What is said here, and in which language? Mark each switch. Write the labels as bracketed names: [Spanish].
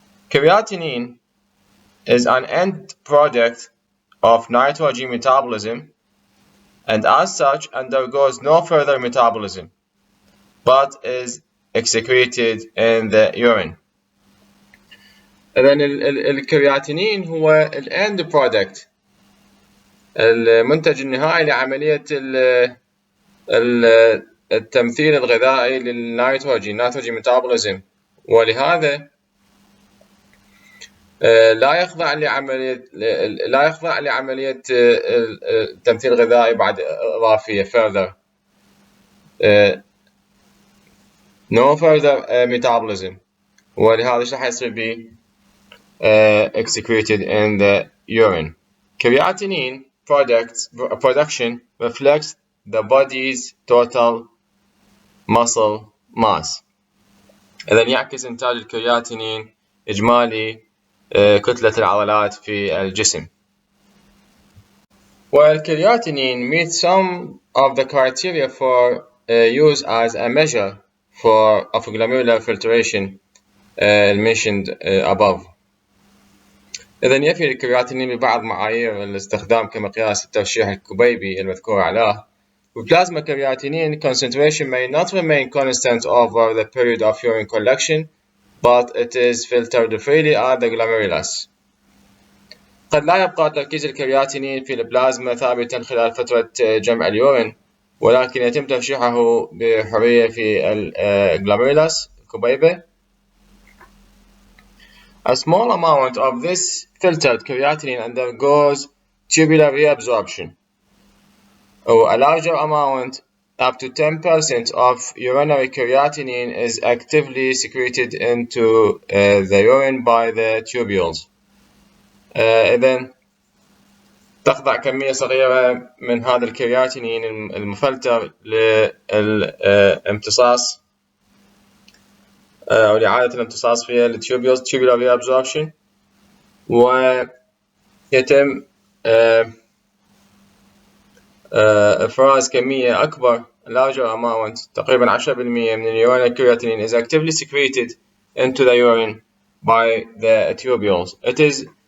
[English] Creatinine is an end product of nitrogen metabolism and as such undergoes no further metabolism but is excreted in the urine. [Arabic] إذن الكرياتينين هو ال [English] end product [Arabic] المنتج النهائي لعملية التمثيل الغذائي للنيتروجين ميتابوليزم، ولهذا لا يخضع لعملية التمثيل الغذائي بعد إضافية further [English] no further metabolism، [Arabic] ولهذا ايش راح يصير به [English] excreted in the urine. Creatinine production reflects the body's total muscle mass. [Arabic] إذن يعكس إنتاج الكرياتينين إجمالي كتلة العضلات في الجسم. [English] While creatinine meets some of the criteria for use as a measure of glomerular filtration mentioned above. [Arabic] إذن يفي الكرياتينين ببعض معايير الاستخدام كمقياس الترشيح الكبيبي المذكور أعلاه. [English] With plasma creatinine concentration may not remain constant over the period of urine collection, but it is filtered freely at the glomerulus. [Arabic] قد لا يبقى تركيز الكرياتينين في البلازما ثابتا خلال فترة جمع اليورين، ولكن يتم ترشيحه بحرية في الجلوميرولس الكبيبة. [English] A small amount of this filtered creatinine undergoes tubular reabsorption. A larger amount, up to 10% of urinary creatinine, is actively secreted into the urine by the tubules. [Arabic] إذن تخضع كمية صغيرة من هذا الكرياتينين المفلتر للامتصاص أو لإعادة الامتصاص في التوبيولز [English] tubular reabsorption، [Arabic] ويتم إفراز كمية أكبر [English] larger amount [Arabic] تقريبا 10% من الurine [English] creatinine is actively secreted into the urine by the tubules.